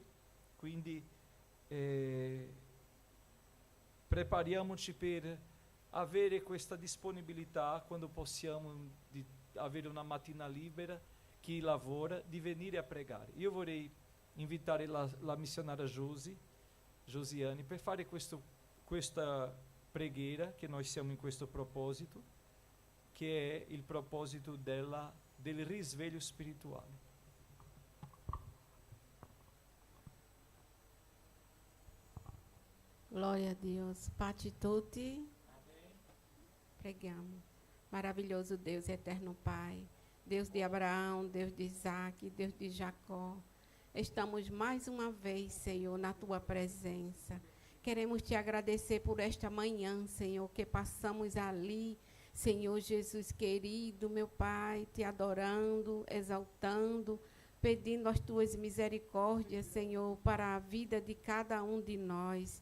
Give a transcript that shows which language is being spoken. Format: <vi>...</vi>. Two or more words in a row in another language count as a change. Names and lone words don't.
<it>Quindi prepariamoci per avere questa disponibilità quando possiamo di avere una mattina libera, chi lavora, di venire a pregare. Io vorrei invitare la missionaria Josiane per fare questa preghiera, che noi siamo in questo proposito, che è il proposito del risveglio spirituale.</it> <pt>Glória a Deus.</pt> <it>Pace tutti.</it> <pt>Pregamos. Maravilhoso Deus, eterno Pai, Deus de Abraão, Deus de Isaac, Deus de Jacó. Estamos mais uma vez, Senhor, na Tua presença. Queremos Te agradecer por esta manhã, Senhor, que passamos ali, Senhor Jesus querido, meu Pai, Te adorando, exaltando, pedindo as Tuas misericórdias, Senhor, para a vida de cada um de nós.</pt>